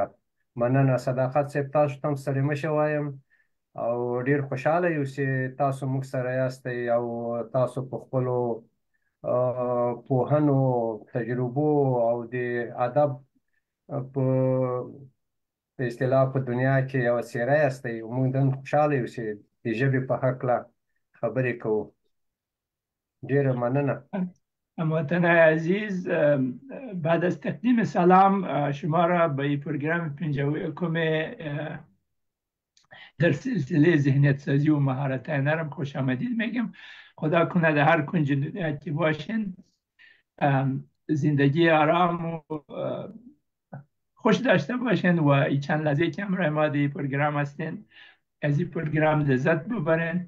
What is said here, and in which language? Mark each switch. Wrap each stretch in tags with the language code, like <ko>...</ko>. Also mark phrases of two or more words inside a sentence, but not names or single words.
<ps>مننه صداقت صاحب، تاسو ته هم ستړي مه شئ وایم او ډیر خوشحاله یو چې تاسو موږ سره یاستئ او تاسو په خپلو پوهنو، تجربو او د ادب په اصطلاح په دنیا کې یوه څیره یاستئ. موږ نن خوشحاله یو چې د ژبې په هکله خبرې کوو. ډیره مننه.</ps> <fa>هموطن عزیز، بعد از تقدیم سلام شما را به این پروگرام 51 در سلسله ذهنیت سازی و مهارت نرم خوش آمدید میگم. خدا کنه در هر کنج دنیا که باشین زندگی آرام و خوش داشته باشین و این چند لحظه که همراه ما در پروگرام هستین از این پروگرام لذت ببرین.</fa>